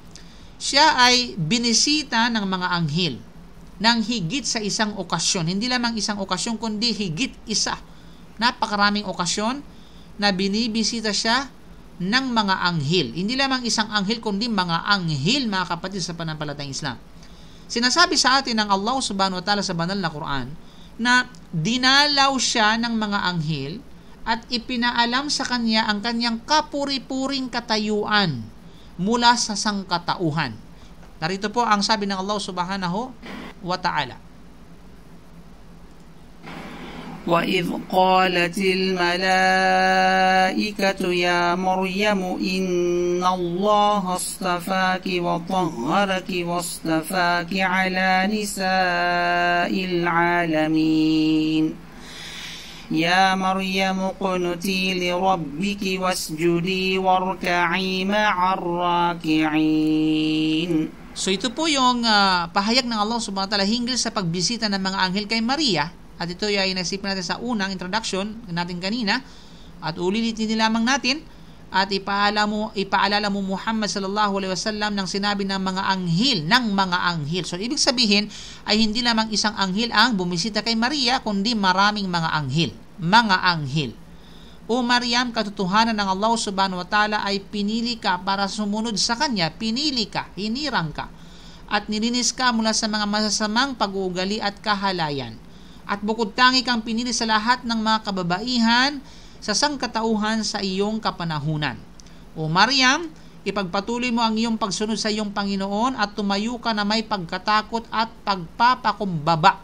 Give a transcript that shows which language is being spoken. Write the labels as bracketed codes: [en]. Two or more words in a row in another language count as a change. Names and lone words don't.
[tl] Siya ay binisita ng mga anghel ng higit sa isang okasyon. Hindi lamang isang okasyon, kundi higit isa. Napakaraming okasyon na binibisita siya ng mga anghel. Hindi lamang isang anghel, kundi mga anghel, mga kapatid sa pananampalatayang Islam. Sinasabi sa atin ng Allah [ar] سبحانه وتعالى [tl] sa banal na Quran na dinalaw siya ng mga anghel at ipinaalam sa kanya ang kanyang kapuri-puring katayuan mula sa sangkatauhan. Narito po ang sabi ng Allah [ar] سبحانه وتعالى. وَإِذْ قَالَتِ الْمَلَائِكَةُ يَا مَرْيَمُ إِنَّ اللَّهَ اصْطَفَاكِ وَطَهَّرَكِ وَاصْطَفَاكِ عَلَى نِسَاءِ الْعَالَمِينَ يا مريم اقنتي لربك واسجدي واركعي مع الراكعين. [tl] So ito po yung pahayag ng Allah [ar] سبحانه وتعالى [tl] hinggil sa pagbisita ng mga anghel kay Maria. At ito ay nasipin natin sa unang introduction natin kanina. At ulitin lamang natin at ipaalala mo Muhammad [ar] صلى الله عليه وسلم [tl] ng sinabi ng mga anghel. So ibig sabihin ay hindi lamang isang anghel ang bumisita kay Maria, kundi maraming mga anghel. O Maryam, katotohanan ng Allah [ar] سبحانه وتعالى [tl] ay pinili ka para sumunod sa Kanya. Pinili ka, hinirang ka, at nilinis ka mula sa mga masasamang pag-uugali at kahalayan. At bukod tangi kang pinili sa lahat ng mga kababaihan sa sangkatauhan sa iyong kapanahunan. O Maryam, ipagpatuloy mo ang iyong pagsunod sa iyong Panginoon at tumayo ka na may pagkatakot at pagpapakumbaba.